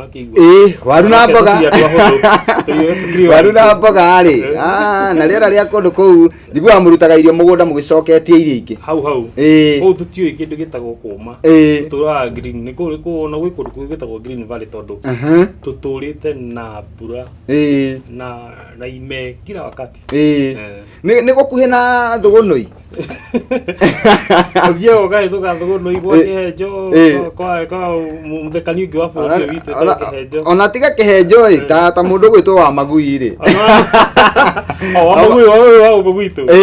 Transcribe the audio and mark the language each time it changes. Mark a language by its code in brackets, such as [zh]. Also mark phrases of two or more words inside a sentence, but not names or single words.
[ki] waru na mboga waru na mboga rĩ na rĩera rĩa kũndũ kũu njiguaga mũrutaga irio mũgũnda mũgĩcoketie irio ingĩ hau kũu tũtiũĩ kĩndũ gĩtagwo kũũma tũtũraga green nĩ kũrĩ na gwĩ kũndũ kũu gĩtagwo Green Valley tondũ tũtũrĩte na mbura na ime [sw] kila wakati [ki] nĩ gũkuhĩ na thũgũnũi ũthiaga ũgahĩtũka thũgũnũi gwa Kĩhenjo kwa mũthekani ũngĩ wa bũrũri ũyũ witũ Kĩhenjo ona tiga Kĩhenjo ta mũndũ gwĩtwo wa Magui rĩ wa Magui wa ũguo gwitũ